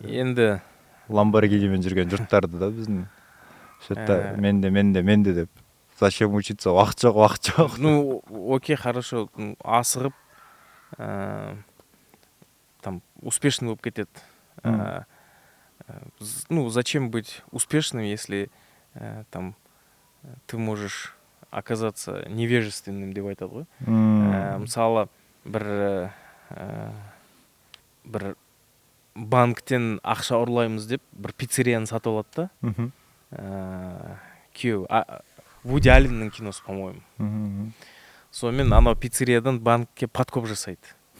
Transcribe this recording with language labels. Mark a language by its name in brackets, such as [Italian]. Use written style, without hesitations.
[Kazakh] Енді Ламборгинимен жүрген жұрттарды да біздің. [Russian] Что-то [Kazakh] менде деп. [Russian] Зачем учиться? [Kazakh] Уақыт жоқ. [Russian] Ну, окей, хорошо. [Kazakh] Асығып, там, успешный болып кетеді. [Russian] Ну, зачем быть успешным, если там ты можешь оказаться невежественным [Kazakh] деп айтады ғой. Мысалы, бір банктен ақша ұрлаймыз деп, бір пиццерияны сатып алады да. Күйеу. Вуди Алленнің киносы, [Russian] по-моему. [Kazakh] Сонымен анау пиццериядан банкке подкоп жасайды.